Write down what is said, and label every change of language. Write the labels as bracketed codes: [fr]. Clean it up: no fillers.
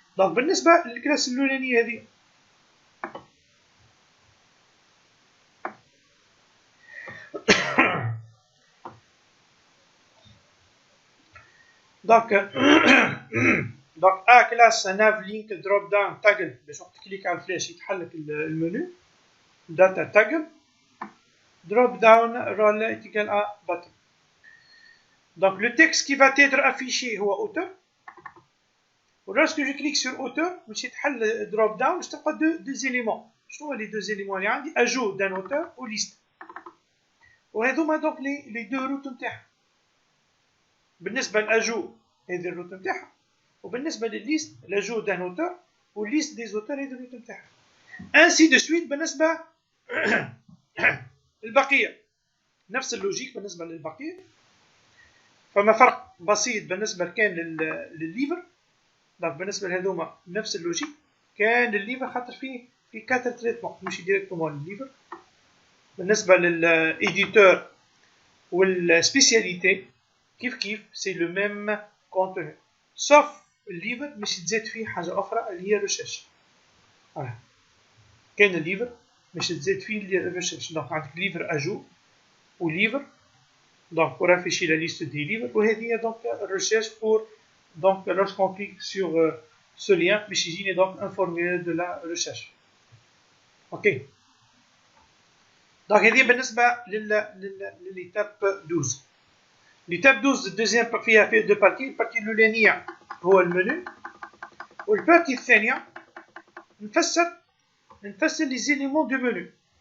[ar] دونك بالنسبه للكلاس الاولانيه هذه دونك دونك كلاس ناف لينك دروب داون تاجل باش وقت تكليك على الفلاش يتحل لك المنيو داتا تاجل [fr] drop down role est égal à button. Donc le texte qui va être affiché est auteur. Lorsque je clique sur auteur, je vais drop down, je trouve deux éléments. Je trouve les deux éléments [ar] اللي عندي [fr] ajout d'un auteur ou liste. [ar] وهذوما [fr] donc les deux routes [ar] نتاعها. بالنسبة للأجو هذه الروت نتاعها، وبالنسبة للليست [fr] l'ajout d'un auteur ou liste des auteurs [ar] هذه الروت نتاعها. [fr] Ainsi de suite [ar] بالنسبة البقية نفس اللوجيك بالنسبة للبقية. فما فرق بسيط بالنسبة كان للليفر. دونك بالنسبة لهذوما نفس اللوجيك. كان للليفر خاطر فيه 4 تريتمون ماشي ديريكتومون للليفر. بالنسبة للإيديتور والسبيسياليتي كيف سي لو ميم كونتوني سوف الليفر مش تزاد فيه حاجة أخرى اللي هي ريشيرش. كان الليفر مش تزاد فيه اللي هي ريشيرش. دونك عندك ليفر أجو وليفر [fr] donc pour afficher la liste des livres. [ar] وهذه [fr] donc recherche pour donc lorsqu'on clique sur ce lien [ar] باش يجيني [fr] donc un formulaire de la recherche. ok. donc [ar] هذه بالنسبة للإتاب 12. [fr] l'étape 12 [ar] الدوزيام فيها دو بارتي. البارتي الأولانية هو المنيو، والبارتي الثانية نفسر les éléments du menu.